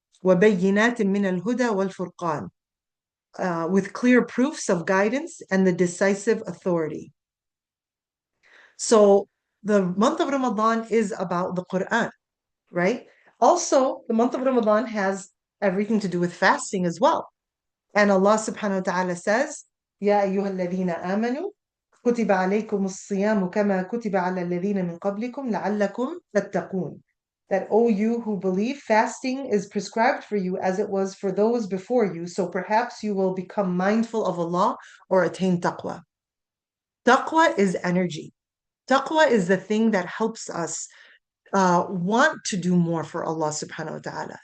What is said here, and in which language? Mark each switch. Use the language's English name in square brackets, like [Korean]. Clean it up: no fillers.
[Arabic] وبينات من الهدى والفرقان, [English] with clear proofs of guidance and the decisive authority. So the month of Ramadan is about the Quran, right? Also, the month of Ramadan has everything to do with fasting as well. And Allah subhanahu wa ta'ala says, [Arabic] يا أيها الذين آمنوا كتب عليكم الصيام كما كتب على الذين من قبلكم لعلكم تتقون. [English] That, O you who believe, fasting is prescribed for you as it was for those before you, so perhaps you will become mindful of Allah or attain taqwa. Taqwa is energy. Taqwa is the thing that helps us want to do more for Allah subhanahu wa ta'ala.